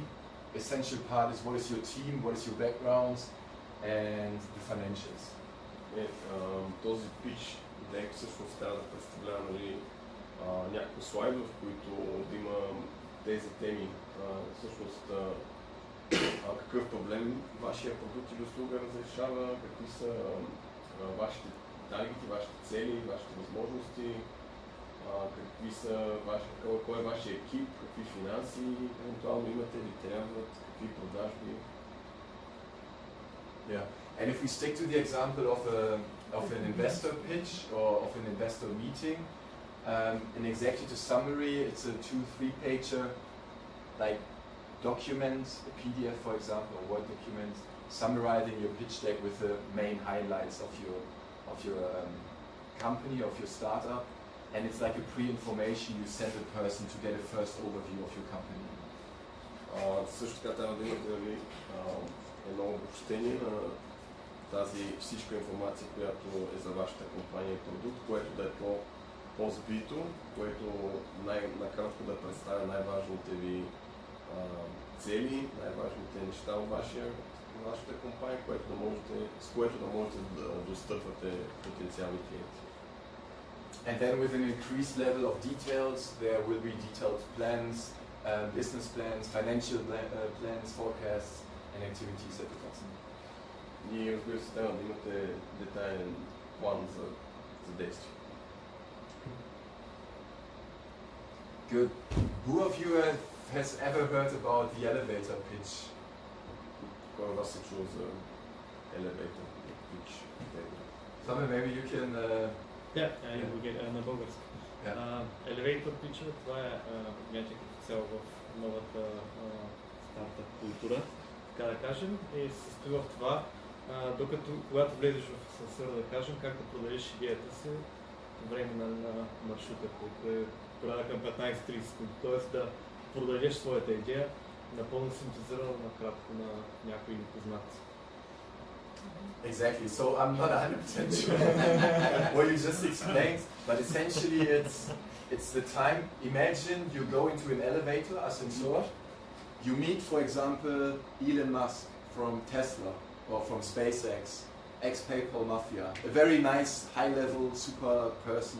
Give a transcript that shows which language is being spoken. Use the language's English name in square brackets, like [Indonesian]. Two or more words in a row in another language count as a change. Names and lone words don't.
[English] Essential part is what is your team, what is your background, and the financials. [Bulgarian] Този [English] pitch deck [Bulgarian] всъщност трябва да представлява някакви слайдове, в които да има тези теми. Всъщност какъв проблем вашия продукт или услуга разрешава, какви са вашите таргети, вашите цели, вашите възможности, какви са кой е вашия екип, какви финанси евентуално имате или трябват, какви продажби. [English] Yeah, and if we stick to the example of an investor pitch or of an investor meeting, an executive summary, it's a 2-3 pager, like document, a PDF for example, or Word document, summarizing your pitch deck with the main highlights of your company, of your startup, and it's like a pre-information you send a person to get a first overview of your company. [Bulgarian] Също така трябва да имате едно обобщение на тази всичка информация, която е за вашата компания и продукт, което да е по-сбито, което накратко да представя най-важните ви цели, най-важните неща от вашата компания, с което да можете да достъпвате потенциални клиенти. [English] And then with an increased level of details, there will be detailed plans, business plans, financial plans, forecasts, and activities at the bottom. [Bulgarian] И разбира се, трябва да имате детайлен план за действие. [English] Good. Who of you has ever heard about the elevator pitch? [Bulgarian] Кой от вас е чул за [English] elevator pitch? Something maybe you can... [Bulgarian] на български. [English] Elevator pitch, [Bulgarian] това е някакъв цел в новата стартъп култура, така да кажем, и се състои в това, докато когато влезеш в асансьора, да кажем, как да продадеш идеята си по време на маршрута, който е порядъка 15-30 секунди, т.е. да продадеш своята идея, напълно синтезирана накратко на някои познати. [English] Exactly. So I'm not 100% sure what you just explained, but essentially it's the time. Imagine you go into an elevator, ascensor. You meet, for example, Elon Musk from Tesla or from SpaceX, ex-PayPal mafia, a very nice, high-level, super person.